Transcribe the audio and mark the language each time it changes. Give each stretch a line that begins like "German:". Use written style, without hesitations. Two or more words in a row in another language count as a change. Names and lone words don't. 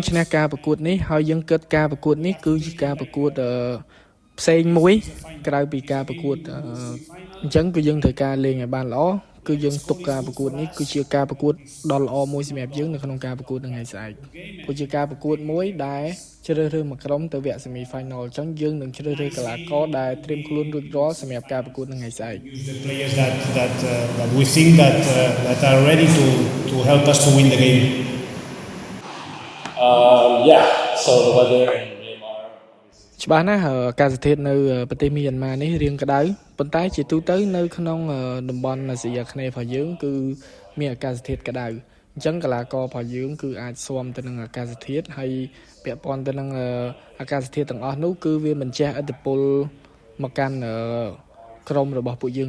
Khmer: ឈ្នះការប្រកួតនេះហើយយើងគិតការប្រកួតនេះគឺជាការប្រកួតផ្សេងមួយក្រៅពីការប្រកួតអញ្ចឹងគឺយើងត្រូវការលេងឲ្យបានល្អគឺយើងទុកការប្រកួតនេះគឺជាការប្រកួតដ៏ល្អមួយសម្រាប់យើងនៅក្នុងការប្រកួតថ្ងៃស្អែកព្រោះជាការប្រកួតមួយដែលជ្រើសរើសមួយក្រុមទៅវគ្គ
English: semi final
Khmer: អញ្ចឹងយើងនឹងជ្រើសរើសកីឡាករដែលត្រៀមខ្លួនរួចរាល់សម្រាប់ការប្រកួតថ្ងៃស្អែក
English: players that we think that are ready to help us to win the game. Yeah, so the weather in Myanmar
Khmer: ច្បាស់ណាស់អាកាសធាតុនៅប្រទេសមីយ៉ាន់ម៉ានេះរៀងក្តៅប៉ុន្តែជាទូទៅនៅក្នុងតំបន់អាស៊ីអាគ្នេយ៍របស់យើងគឺមានអាកាសធាតុក្តៅអញ្ចឹងកីឡាកររបស់យើង គឺអាចស៊ាំទៅនឹងអាកាសធាតុហើយពាក់ព័ន្ធទៅនឹងអាកាសធាតុទាំងអស់នោះគឺវាមិនជះឥទ្ធិពលមកកាន់ក្រុមរបស់ពួកយើង